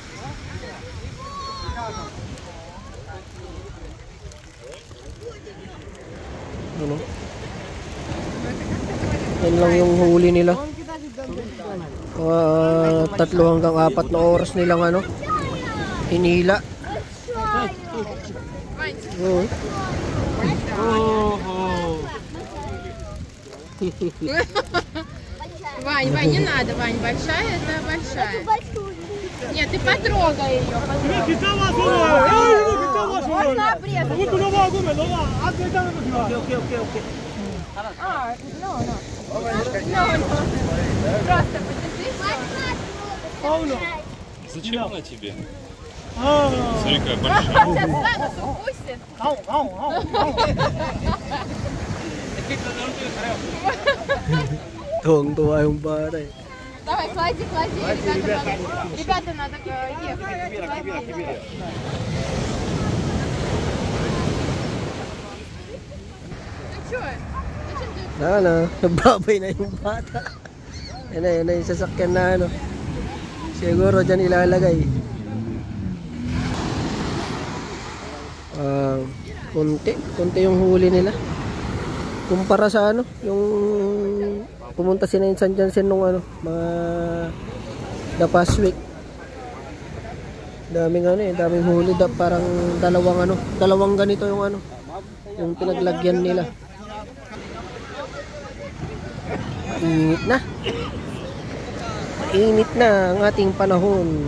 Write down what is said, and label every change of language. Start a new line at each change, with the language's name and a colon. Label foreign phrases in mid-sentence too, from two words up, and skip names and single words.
Filipino: Ano? Yan lang yung huli nila. 3 hanggang 4 na oras nilang ano, hinila. Oh.
Russian: Вань, Вань, не надо, Вань, большая, это большая. Нет, ты потрогай ее. Можно обрезать. Просто подержи. Зачем она тебе? Смотри, какая большая. Сейчас станут, укусит.
Filipino: Tuwang-tuwa yung bata eh.
Russian: Давай, клади, ребята, надо ехать. Ты чё?
Filipino: Nagbabay na yung bata. Yan na yung sasakyan na ano. Siguro dyan ilalagay. Kunti yung huli nila. Kumpara sa ano, yung pumunta si San Jansen nung ano, mga
English: the past week.
Filipino: Daming ano eh, daming huli, parang dalawang ganito yung ano, yung pinaglagyan nila. Mainit na ang ating panahon.